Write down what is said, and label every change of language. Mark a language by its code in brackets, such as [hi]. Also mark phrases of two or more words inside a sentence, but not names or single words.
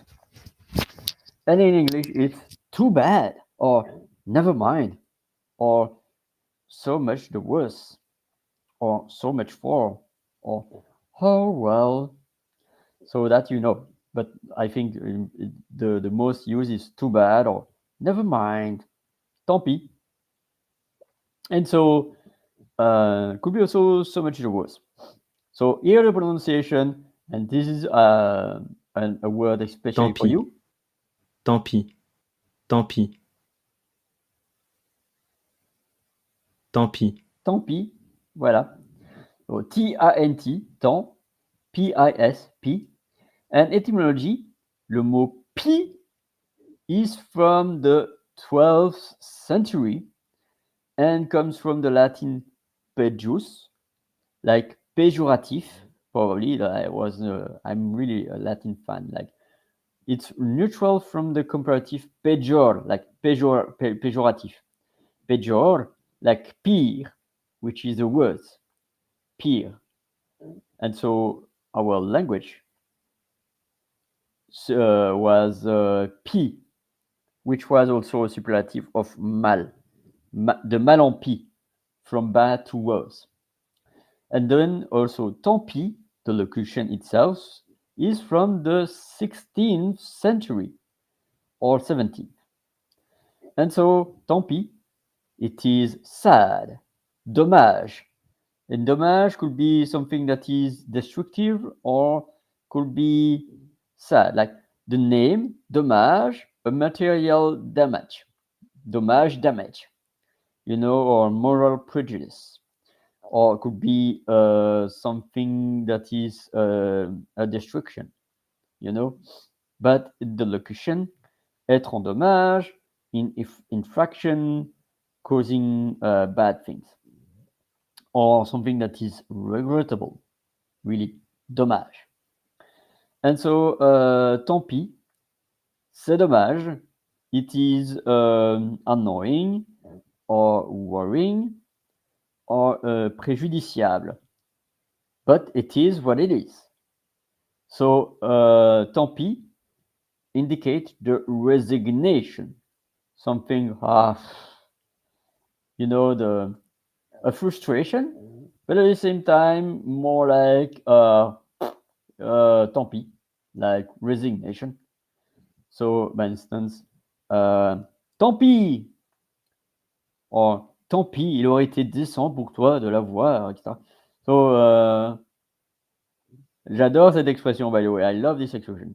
[en] And in English, it's too bad, or never mind, or so much the worse, or so much for, or oh well. So that you know. But I think the most used is too bad, or never mind, [fr] tant pis. [en] And so could be also so much the worse. So here the pronunciation, and this is a word especially [fr] Tant [en] for [fr] pis. [en] you. [fr] Tant pis. Tant pis. Tant pis. Tant pis, [en] voilà. So T-A-N-T, tant, P-I-S, P. And etymology, [fr] le mot pis [en] is from the 12th century and comes from the Latin pejus, like pejorative. Probably I'm really a Latin fan. Like, it's neutral from the comparative pejor, like pejorative. Pejor, like pire, which is the worst, pire. And so our language was pi, which was also a superlative of mal, [fr] de mal en pis, [en] from bad to worse. And then also [fr] tant pis, [en] the locution itself, is from the 16th century or 17th. And so [fr] tant pis, [en] it is sad, dommage. And dommage could be something that is destructive, or could be sad, like the name dommage, a material damage, dommage, damage, or moral prejudice, or it could be something that is a destruction, But the locution, [fr] être en dommage, [en] in infraction, causing bad things, or something that is regrettable, really, dommage. And so, [fr] tant pis, c'est dommage. [en] It is annoying, or worrying, or préjudiciable. But it is what it is. So, [fr] tant pis [en] indicate the resignation, something, a frustration, but at the same time, more like [fr] tant pis, [en] like resignation. So, by instance, [fr] tant pis, or tant pis, il aurait été décent pour toi de l'avoir, etc. [en] So, [fr] j'adore cette expression, [en] by the way. I love this expression.